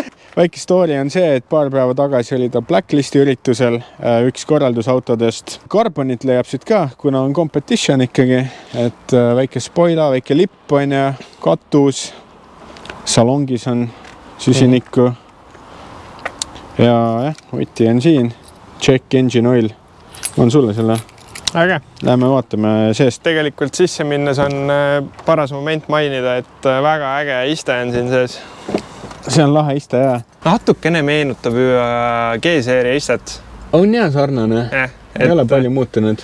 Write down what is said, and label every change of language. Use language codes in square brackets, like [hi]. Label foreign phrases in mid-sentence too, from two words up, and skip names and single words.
[et] Väike story on see, et paar päeva tagasi oli ta Blacklisti üritusel, üks korraldusautodest. Carbonit leiab siit ka, kuna on competition ikkagi, et väike spoila, väike lipp on ja katus, salongis on süsinikku. Ja võti on siin. [en] Check engine oil. [et] On sulle selle? Äge. Läheme vaatame seest. Tegelikult sisse minnes on paras moment mainida, et väga äge iste on siin sees. See on lahe iste, jah. Natukene meenutab ju G-seeria istet. On jah sarnane. Ei ole palju muutunud.